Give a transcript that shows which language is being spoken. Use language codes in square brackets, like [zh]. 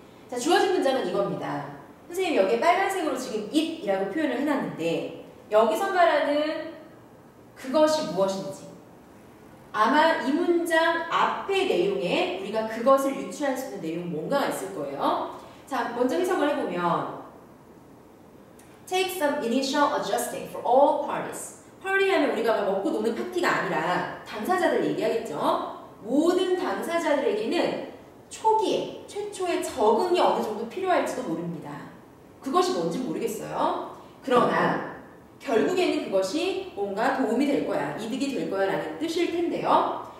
[ko] 자, 주어진 문장은 이겁니다. 선생님 여기에 빨간색으로 지금 it이라고 표현을 해놨는데 여기서 말하는 그것이 무엇인지 아마 이 문장 앞의 내용에 우리가 그것을 유추할 수 있는 내용 뭔가가 있을 거예요. 자, 먼저 해석을 해보면 [en] Take some initial adjusting for all parties. [ko] 파티하면 우리가 먹고 노는 파티가 아니라 당사자들 얘기하겠죠. 모든 당사자들에게는 초기에, 최초에 적응이 어느 정도 필요할지도 모릅니다. 그것이 뭔지 모르겠어요. 그러나 결국에는 그것이 뭔가 도움이 될 거야, 이득이 될 거야 라는 뜻일 텐데요.